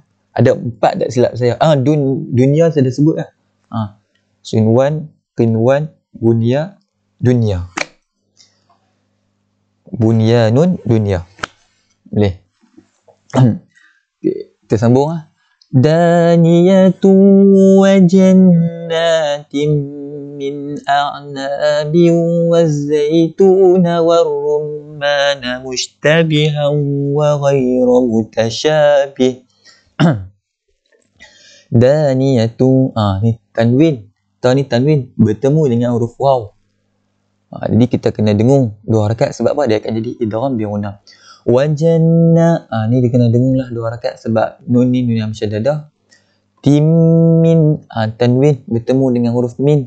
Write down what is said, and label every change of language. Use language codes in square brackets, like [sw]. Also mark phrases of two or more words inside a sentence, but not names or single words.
[ms] Ada 4 tak silap saya. Dunia saya dah sebut lah. Shinwan, qinwan, bunya, dunia. Bunyanun, dunia. Boleh. Okay, kita sambung lah. [ar] دانية وجنات من أعناب والزيتون والرمان مشتبها وغير متشابه. [ms] Daniyatu, ni tanwin. Ni tanwin bertemu dengan huruf waw. Jadi kita kena dengung 2 harakat. Sebab apa? Dia akan jadi [ar] إدغام بغنة. [ms] Wajanna, ni dia kena dengung lah 2 harakat sebab nun ni nun yang musyaddadah. Min, tanwin bertemu dengan huruf min.